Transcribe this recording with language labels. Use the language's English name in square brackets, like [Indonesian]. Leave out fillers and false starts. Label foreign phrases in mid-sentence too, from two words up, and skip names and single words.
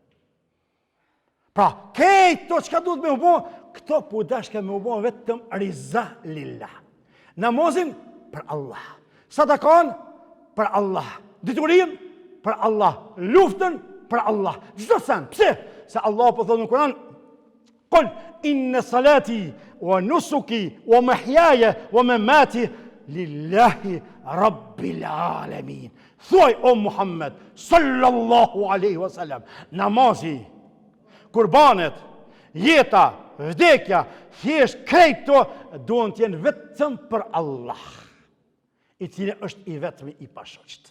[Albanian] Pra, kejt to çka duhet me u bo, këto po dashke me u bo vetëm [Arabic] رضا لله. [Albanian] Namazin për Allah. Sadakan për Allah. Diturin për Allah. Luftën për Allah. Çdo sen. Pse? Se Allah po thonë në Kur'an, [Arabic] قل إن صلاتي ونسكي ومحياي ومماتي لله رب العالمين. [Albanian] Thuaj o Muhammed [Arabic] صلى الله عليه وسلم, [Albanian] namazi, kurbanet, jeta, vdekja, thjesht krejt to duhen të jenë vetëm për Allah, i cili është i vetmi i pashoqët.